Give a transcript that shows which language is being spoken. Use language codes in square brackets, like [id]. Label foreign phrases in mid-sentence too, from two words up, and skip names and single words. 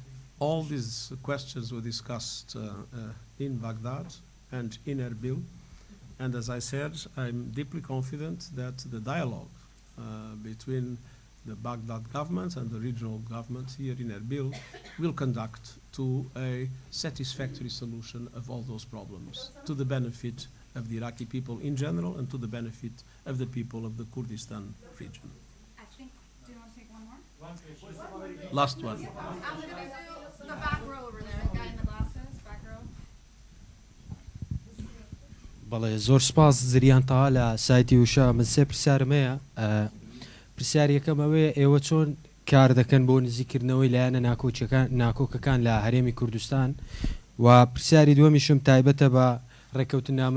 [en] All these questions were discussed in Baghdad and in Erbil, and as I said, I'm deeply confident that the dialogue between the Baghdad government and the regional government here in Erbil will conduct to a satisfactory solution of all those problems, to the benefit of the Iraqi people in general and to the benefit of the people of the Kurdistan region. I think, do you want to take one more? Last one. The back row over there, the guy in the glasses, back row. [ckb] بەڵێ زۆر سپاس زریانتەها لە سایتی وشە من سێ پرسیارم هەیە. پرسیار یەکەم ئەوەیە ئێوە چۆن کار دەکەن بۆ نزیکردنەوەی لایەنە ناکۆکەکان لە هەرێمی کوردستان و پرسیاری دووەمیشم تایبەتە بە ڕێکەوتنامەی